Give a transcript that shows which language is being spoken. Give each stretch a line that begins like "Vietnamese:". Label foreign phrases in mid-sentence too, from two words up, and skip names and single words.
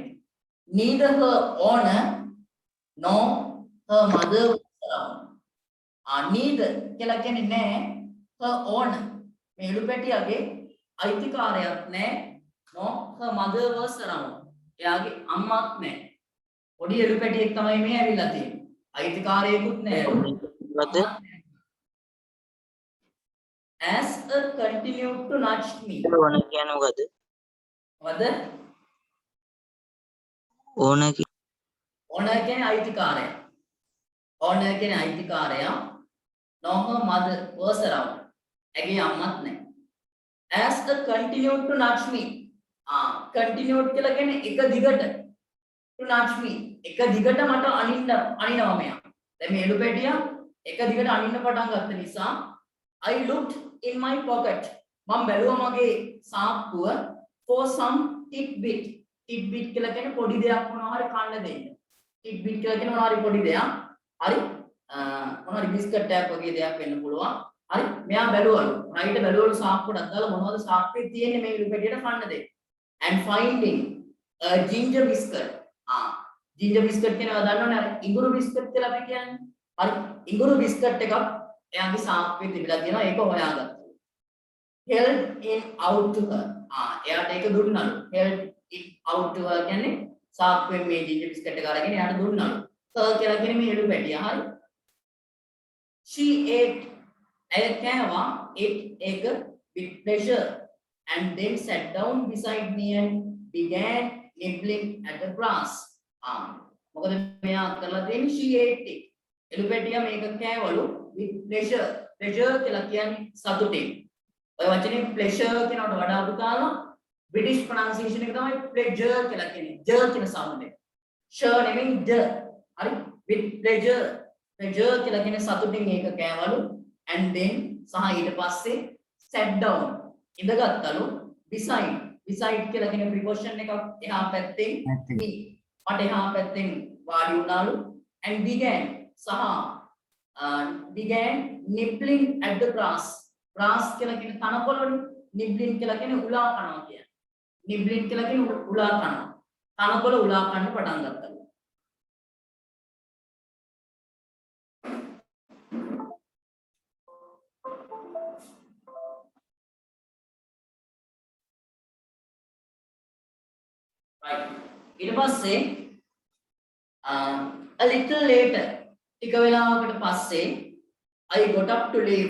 English: neither her owner nor her mother was around.
Sinhala: neither කියලා කියන්නේ නැහැ
English: her owner
Sinhala: මේ එළු පැටියාගේ අයිතිකාරයක් නැහැ
English: nor her mother was around.
Sinhala: එයාගේ අම්මත් නැහැ. පොඩි එළු පැටියෙක් තමයි මේ ඇවිල්ලා තියෙන්නේ. අයිතිකාරයෙකුත් නැහැ.
English: as a continued to nudge me.
Sinhala: ඕන කියන්නේ මොකද? මොකද? ඕන owner කියන්නේ අයිතිකාරයා. owner කියන්නේ අයිතිකාරයා.
English: no her mother was around.
Sinhala: ඇගේ අම්මත් නැහැ.
English: As the continued to nudge me.
Sinhala: Continued කියලා කියන්නේ එක දිගට.
English: To nudge me.
Sinhala: එක දිගට මට අනිනවා මෙයා. දැන් මේ එළුපැටියා එක දිගට අනින්න පටන් ගත්ත නිසා
English: I looked in my pocket.
Sinhala: මම බැලුවා මගේ සාප්පුව
English: for some tidbit.
Sinhala: Tidbit කියලා කියන්නේ පොඩි දෙයක් මොනවා හරි කන්න දෙන්න. tidbit කියලා කියන්නේ මොනවා හරි පොඩි දෙයක්. හරි මොනවා හරි බිස්කට් එකක් වගේ දෙයක් වෙන්න පුළුවන්. හරි මෙයා බැලුවලු. රයිට් බැලුවලු සාප්පුවට දාලා මොනවද සාප්පුවේ තියෙන්නේ මේ එළුපැටියට කන්න දෙන්න.
English: And finding a ginger biscuit. ginger biscuit
Sinhala: කියනවා දන්නවනේ අර ඉඟුරු biscuit කියලා අපි කියන්නේ. හරි ඉඟුරු biscuit එකක් එයාගේ සාප්පුවේ තිබිලා තියෙනවා ඒක හොයාගත්තා.
English: held it out to her.
Sinhala: එයාට ඒක දුන්නලු.
English: held it out to her
Sinhala: කියන්නේ සාප්පුවෙන් මේ
English: ginger biscuit
Sinhala: එක අරගෙන එයාට දුන්නලු.
English: her
Sinhala: කියලා කියන්නේ මේ එළුපැටියා. හරි.
English: she ate
Sinhala: ඇය කෑවා ඒක
English: with pleasure and then sat down beside me and began nibbling at the grass.
Sinhala: මොකද මෙයා කරලා තියෙන්නේ
English: she ate it.
Sinhala: එළුපැටියා මේක කෑවලු
English: with pleasure.
Sinhala: pleasure කියලා කියන්නේ සතුටින්. ඔය වචනේ pleasure කියනකට වඩා පුතාලා
English: British pronunciation
Sinhala: එක තමයි pleasure කියලා කියන්නේ. j කියන sound එක. sure නෙමෙයි j. හරි
English: with pleasure.
Sinhala: pleasure කියලා කියන්නේ සතුටින් මේක කෑවලු
English: and then
Sinhala: සහ ඊට පස්සේ
English: sat down
Sinhala: ඉඳගත්තලු beside කියලා කියන preposition එකක් එහා පැත්තෙන් me මට එහා පැත්තෙන් වාඩි වුණාලු
English: and began nibbling at the grass
Sinhala: කියලා කියන තනකොළනේ nibbling කියලා කියන්නේ උලා කනවා කියන්නේ nibbling කියලා කියන්නේ උලා කනවා තනකොළ උලා කන්න පටන් ගත්තා. ඊට පස්සේ
English: a little later
Sinhala: ටික වෙලාවකට පස්සේ
English: I got up to leave.